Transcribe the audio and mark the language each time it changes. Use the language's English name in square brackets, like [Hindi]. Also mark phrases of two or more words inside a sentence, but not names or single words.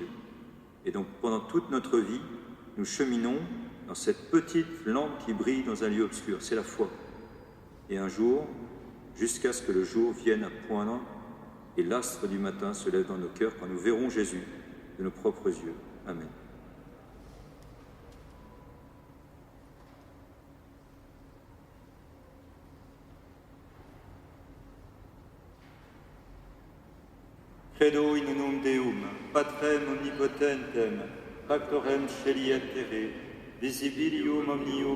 [French] Et donc pendant toute notre vie, nous cheminons dans cette petite lampe qui brille dans un lieu obscur, c'est la foi. Et un jour, jusqu'à ce que le jour vienne à poindre et l'astre du matin se lève dans nos cœurs quand nous verrons Jésus de nos propres yeux. Amen. [Latin] Credo in unum Deum, Patrem omnipotentem, Pactorem Celi et Terrae, visibilium omnium